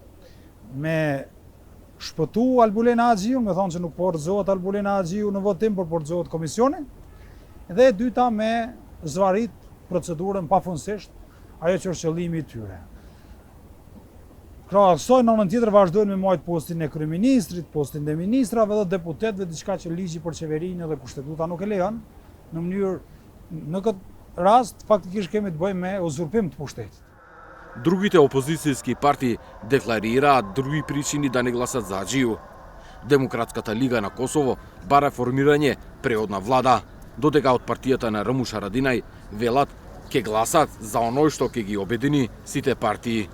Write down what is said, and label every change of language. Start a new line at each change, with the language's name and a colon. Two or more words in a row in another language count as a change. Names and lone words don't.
Albanian: Me shpëtu Albulena Haxhiun, me thonë që nuk porzohet Albulena Haxhiu në votim, por porzohet komisioni, dhe e dyta me zvarit procedurën pafundësisht, ajo që është qëllimi i tyre. Krahasoj në anën tjetër vazhdojnë me marrë postin e kryeministrit, postin e ministrave dhe deputetëve, diçka që ligji për qeverinë dhe kushtetuta nuk e lejon, në mënyrë në këtë rast faktikisht kemi të bëjmë me uzurpim të pushtetit.
Macedonian: Другите опозицијски партии декларираат други причини да не гласат за Хаxhiu. Демократската лига на Косово бара формирање преодна влада, додека од партијата на Рамуш Харадинај велат ке гласат за оној што ке ги обедини сите партии.